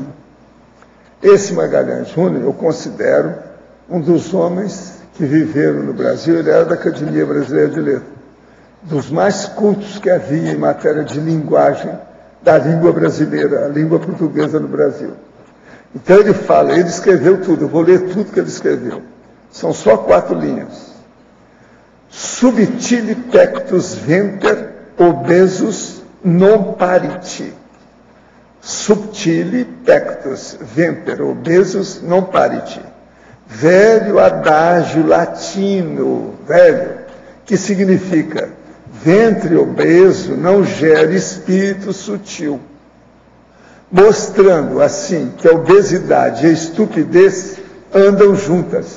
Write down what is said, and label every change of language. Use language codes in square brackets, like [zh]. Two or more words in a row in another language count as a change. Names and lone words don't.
[pt] Esse Magalhães Júnior eu considero um dos homens que viveram no Brasil. Ele era da Academia Brasileira de Letras. dos mais cultos que havia em matéria de linguagem da língua brasileira, a língua portuguesa no Brasil. Então ele fala, ele escreveu tudo, eu vou ler tudo que ele escreveu. São só 4 linhas. [la] Subtile pectus venter obesus non pariti. Subtile pectus venter obesus non pariti. [pt] Velho adágio latino, velho, que significa ventre obeso não gera espírito sutil, mostrando assim que a obesidade e a estupidez andam juntas.